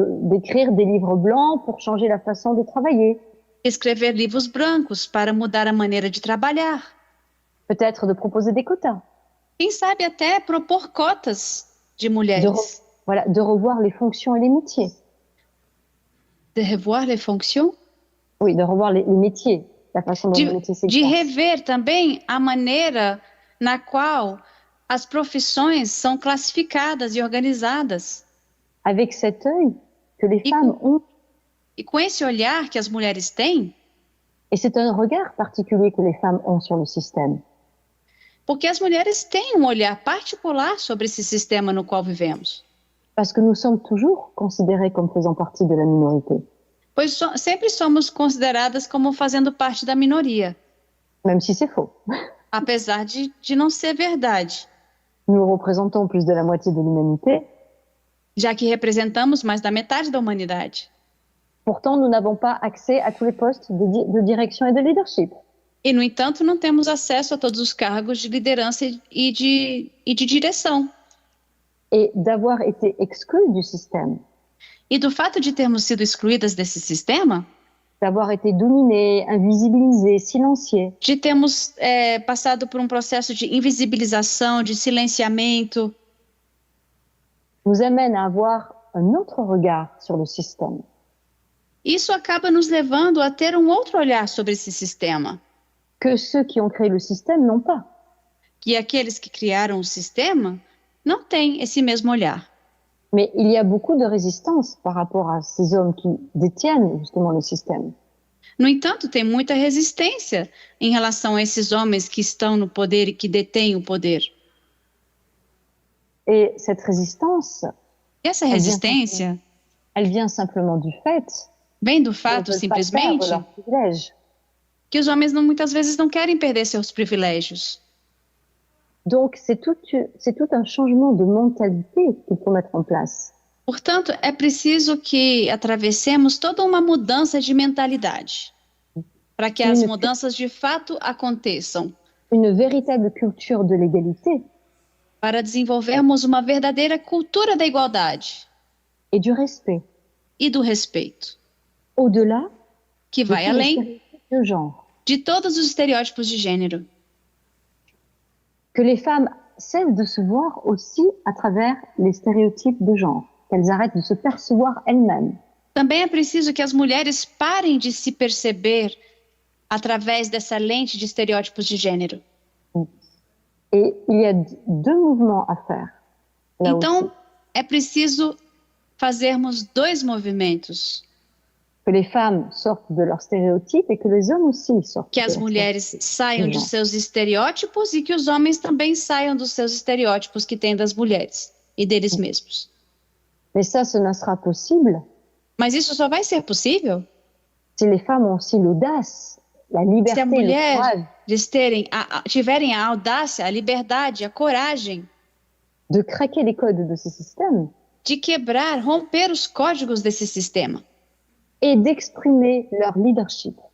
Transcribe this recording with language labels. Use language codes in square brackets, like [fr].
[fr] d'écrire des livres blancs pour changer la façon de travailler. [pt] escrever livros brancos para mudar a maneira de trabalhar. [fr] Peut-être de proposer des quotas. [pt] Quem sabe até propor cotas de mulheres. [fr] Voilà, de revoir les fonctions et les métiers. De revoir les fonctions? Oui, de revoir les métiers, la façon dont les métiers [pt] De [fr] s'exercent. [pt] rever também a maneira na qual as profissões são classificadas e organizadas. [fr] Avec cet œil que les femmes ont, [pt] E com esse olhar que as mulheres têm, [fr] et c'est un regard particulier que les femmes ont sur le système. [pt] porque as mulheres têm um olhar particular sobre esse sistema no qual vivemos. [fr] Parce que nous sommes toujours considérés comme faisant partie de la minorité, [pt] Pois sempre somos consideradas como fazendo parte da minoria, [fr] même si c'est faux. [pt] apesar de não ser verdade, [fr] Nous représentons plus de la moitié de l'humanité, [pt] já que representamos mais da metade da humanidade. [fr] pourtant nous n'avons pas accès à tous les postes de direction et de leadership. [pt] E, no entanto, não temos acesso a todos os cargos de liderança e de direção. [fr] Et d'avoir été exclus du système, [pt] E do fato de termos sido excluídas desse sistema, [fr] d'avoir été dominés, invisibilisés, silenciés, [pt] de termos passado por um processo de invisibilização, de silenciamento, [fr] nous amène à avoir un autre regard sur le système. [pt] isso acaba nos levando a ter um outro olhar sobre esse sistema, [fr] Que ceux qui ont créé le système n'ont pas. [pt] que aqueles que criaram o sistema não têm esse mesmo olhar. [fr] Mais il y a beaucoup de résistance par rapport à ces hommes qui détiennent justement le système. [pt] No entanto, tem muita resistência em relação a esses homens que estão no poder e que detêm o poder. [fr] Et cette résistance, [pt] E essa resistência, [fr] elle vient simplement du fait [pt] vem do fato, simplesmente, que os homens muitas vezes não querem perder seus privilégios. [fr] Donc, c'est tout un changement de mentalité qu'il faut mettre en place. [pt] Portanto, é preciso que atravessemos toda uma mudança de mentalidade para que as mudanças de fato aconteçam. [fr] Une véritable culture de l'égalité. [pt] Para desenvolvermos uma verdadeira cultura da igualdade. [fr] Et du respect. [pt] E do respeito. [fr] Au-delà [pt] que vai além [fr] de genre. [pt] De todos os estereótipos de gênero. [fr] Que les femmes cessent de se voir aussi à travers les stéréotypes de genre. Qu'elles arrêtent de se percevoir elles-mêmes. [pt] Também é preciso que as mulheres parem de se perceber através dessa lente de estereótipos de gênero. [fr] Et il y a deux mouvements à faire. [pt] Então, é preciso fazermos dois movimentos. [fr] Que les femmes sortent de leurs stéréotypes et que les hommes aussi sortent. [pt] Que as mulheres saiam de seus estereótipos e que os homens também saiam dos seus estereótipos que têm das mulheres e deles mesmos. [fr] Mais ça, ce ne sera possible. [pt] Mas isso só vai ser possível [fr] se les femmes ont aussi l'audace, la liberté, [pt] se as mulheres tiverem a audácia, a liberdade, a coragem [fr] de craquer les codes de ce système, [pt] de quebrar, romper os códigos desse sistema [fr] et d'exprimer leur leadership,